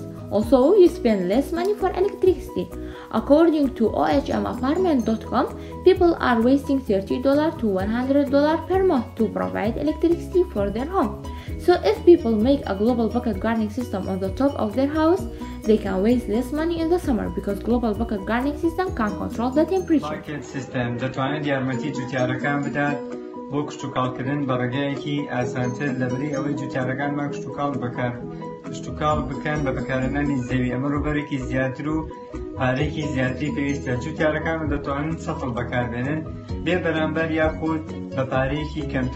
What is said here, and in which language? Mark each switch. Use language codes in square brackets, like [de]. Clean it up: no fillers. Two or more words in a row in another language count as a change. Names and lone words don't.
[en] Also, you spend less money for electricity. According to ohmapartment.com, people are wasting $30 to $100 per month to provide electricity for their home. So if people make a global bucket gardening system on the top of their house, they can waste less money in the summer because global bucket gardening system can control the temperature. Bucket system [ckb] دەتوانێت یارمەتی جوتیارەکان بدات بۆ کشتوکاڵکردن بە ڕێگایەکی ئاسانتر لەبەری ئەوەی جوتیارەکانمان کشتوکاڵ بکەن بە بەکارهێنانی زەوی. ئەمە ڕووبەرێکی زیاتر و پارێکی زیاتری پێویستە. جوتیارەکان دەتوانن سەفڵ بەکاربێنن بێ بەرامبەر یاخود بە پارەیەکی کەمتر.